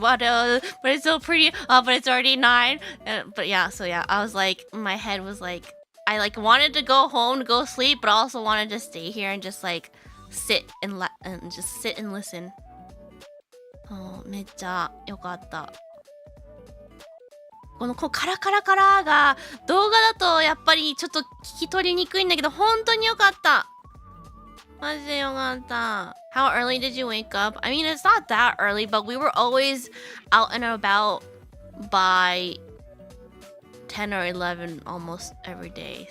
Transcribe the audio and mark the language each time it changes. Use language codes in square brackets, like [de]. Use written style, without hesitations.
[en] But it's so pretty. But it's already 9. But yeah, so yeah, I was like, my head was like, I like wanted to go home to go sleep, but I also wanted to stay here and just like sit and listen. [ja] めっちゃ良かった。このカラカラカラが動画だとやっぱりちょっと聞き取りにくいんだけど、本当に良かった。マジで良かった。 [en] How early did you wake up? I mean, it's not that early, but we were always out and about by 10 or 11 almost every day.